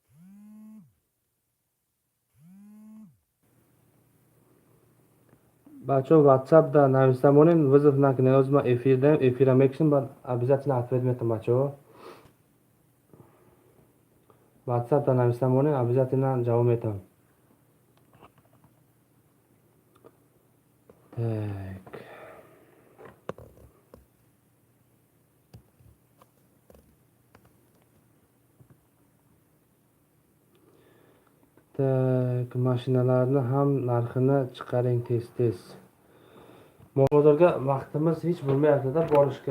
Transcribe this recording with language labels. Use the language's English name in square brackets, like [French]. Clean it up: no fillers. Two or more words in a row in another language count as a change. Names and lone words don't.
[Tajik] Бачо WhatsApp-да нависта монин вызов накинем, эфирам мекшин, бад обязательно ответ метам бачо. WhatsApp-да нависта монин обязательно жавоб метам. Так. [Uzbek] Tak, mashinalarni ham narxini chiqaring tez. Bozorga vaqtimiz hech bo'lmayapti-da borishga.